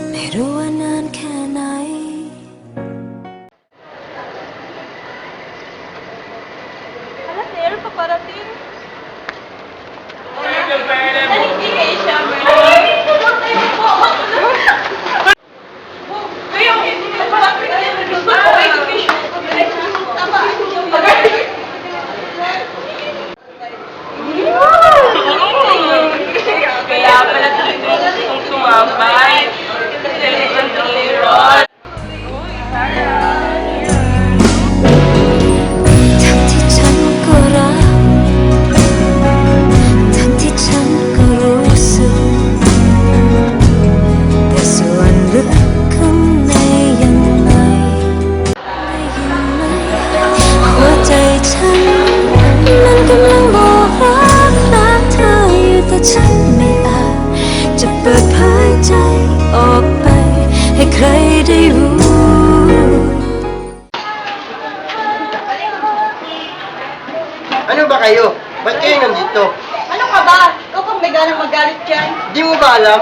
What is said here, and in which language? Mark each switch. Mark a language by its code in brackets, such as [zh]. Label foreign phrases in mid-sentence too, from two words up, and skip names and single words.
[th] รู้ว่านานแค่ไหน [tl] Hala, sir, paparating. Hindi kayo siya, kaya pala gustong sumabay. Kasi naman to Aaron. [th] ทั้งที่ฉันก็รักทั้งที่ฉันก็รู้สึก แต่ส่วนลึกข้างในยังไงได้ยินไหมหัวใจฉันมันกำลังบอกรักเธออยู่แต่ฉันไม่อาจจะเปิดเผยใจออกไปให้ใครได้รู้ [tl] Ano ba kayo? Ba't kayo nandito? Ano ka ba? Ikaw kung may ganang magalit dyan. Di mo ba alam?